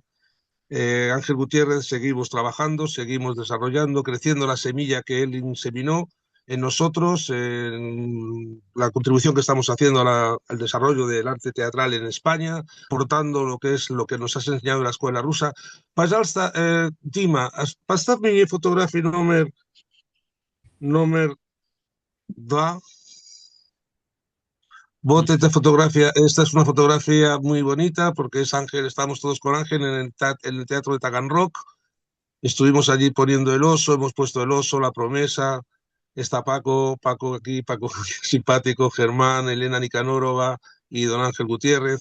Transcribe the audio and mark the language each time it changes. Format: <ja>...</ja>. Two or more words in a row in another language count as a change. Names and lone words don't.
<es>Ángel Gutiérrez, seguimos trabajando, seguimos desarrollando, creciendo la semilla que él inseminó en nosotros, en la contribución que estamos haciendo al desarrollo del arte teatral en España, aportando lo que nos has enseñado en la escuela rusa.</es> <ru>Пожалуйста, Дима, поставь мне фотографию номер 2.</ru> <es>Esta es una fotografía muy bonita porque es Ángel, estamos todos con Ángel en el Teatro de Taganrog. Estuvimos allí poniendo el oso, hemos puesto el oso, la promesa. Está Paco aquí, Paco simpático, Germán, Elena Nicanórova y don Ángel Gutiérrez.</es>